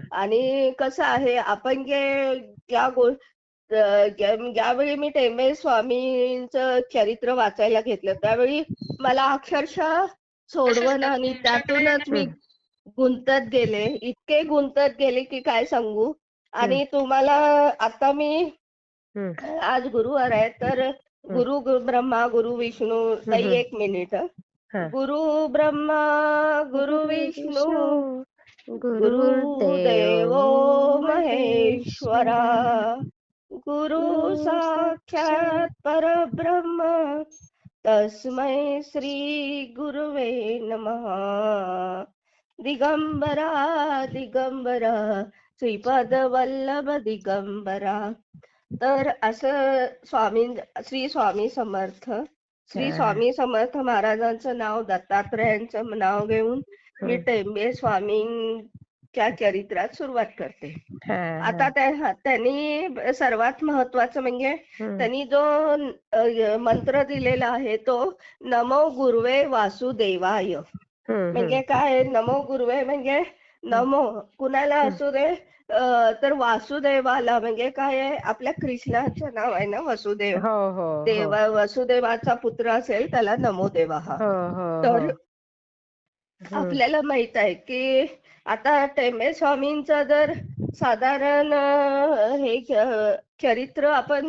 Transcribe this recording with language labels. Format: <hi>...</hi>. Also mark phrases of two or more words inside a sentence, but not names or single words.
<mr>आणि कसं आहे, आपण ज्यावेळी मी टेंबे स्वामींचं चरित्र वाचायला घेतलं त्यावेळी मला अक्षरशः सोडवणं आणि त्यातूनच मी हम्म, गुंतत गेले, इतके गुंतत गेले की काय सांगू. हम्म, आणि तुम्हाला आता मी हम्म, आज गुरुवार आहे, तर हम्म,</mr> <sa>गुरु ब्रह्मा गुरु विष्णू.</sa> <mr>ताई, हम्म, 1 मिनिट. हा.</mr> <sa>गुरु ब्रह्मा गुरु विष्णू विष्णू गुरुर्देव गुरुदेवो महेश्वरा, महेश्वरा गुरु गुरु साक्षात साक्षात परब्रह्म,</sa> <mr>तस्मै श्री गुरुवे नमः. दिगंबरा दिगंबरा श्रीपाद वल्लभ दिगंबरा. तर असं श्री स्वामी समर्थ, श्री हा, स्वामी समर्थ महाराजांचं नाव, दत्तात्रयांचं नाव घेऊन मी हम्म, टेंबे स्वामींच्या चरित्रात सुरुवात करते. हा, हा, आता त्यांनी सर्वात महत्वाचं म्हणजे हम्म, त्यांनी जो मंत्र दिलेला आहे तो</mr> <sa>नमो गुरुवे वासुदेवाय. हम्म,</sa> <mr>म्हणजे काय</mr> <sa>नमो गुरुवे</sa> <mr>म्हणजे हम्म, नमो कुणाला हम्म, असू दे, तर वासुदेवाला म्हणजे काय आहे, आपल्या कृष्णाचं नाव आहे ना वसुदेव. हो हो हो वसुदेवाचा पुत्र असेल त्याला नमो देवा हा. हो हो हो, तर हम्म, आपल्याला माहित आहे की आता टेंबे स्वामींचं जर साधारण चरित्र आपण</mr>